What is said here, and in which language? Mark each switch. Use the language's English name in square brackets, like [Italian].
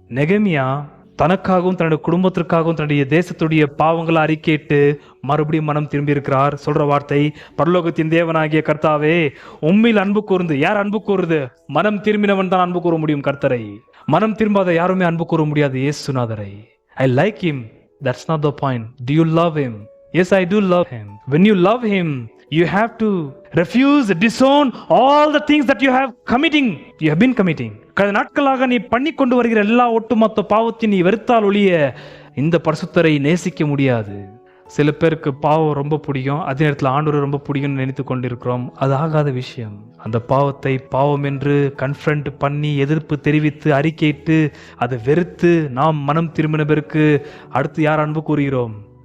[Tamil] நெகேமியா தனக்காகவும் தன்னுடைய குடும்பத்திற்காகவும் தன்னுடைய தேசத்துடைய பாவங்களை அறிக்கையிட்டு மறுபடியும் மனம் திரும்பி இருக்கிறார். சொல்ற வார்த்தை, பரலோகத்தின் தேவனாகிய கர்த்தாவே, உம்மில் அன்பு கூர்ந்து. யார் அன்பு கூறுது? மனம் திரும்பினவன் தான் அன்பு கூற முடியும் கர்த்தரை. மனம் திரும்பாத யாருமே அன்பு கூற முடியாது இயேசுநாதரை. [English] I like him. That's not the point. Do you love him? Yes, I do love him. When you love him, you have to refuse, disown all the things that you have been committing. [Tamil] கடந்த நாட்களாக நீ பண்ணி கொண்டு வருகிற எல்லா ஒட்டுமொத்த பாவத்தையும் நீ வெறுத்தால் ஒழிய இந்த பரிசுத்தரை நேசிக்க முடியாது. சில பேருக்கு பாவம் ரொம்ப பிடிக்கும், அதே நேரத்தில் ஆண்டவரை ரொம்ப பிடிக்கும்னு நினைத்து கொண்டிருக்கிறோம். அது ஆகாத விஷயம். அந்த பாவத்தை பாவம் என்று கன்ஃபரண்ட் பண்ணி எதிர்ப்பு தெரிவித்து அறிக்கையிட்டு அதை வெறுத்து நாம் மனம் திரும்பின பிறகு அடுத்து யார் அன்பு கூறுகிறோம்?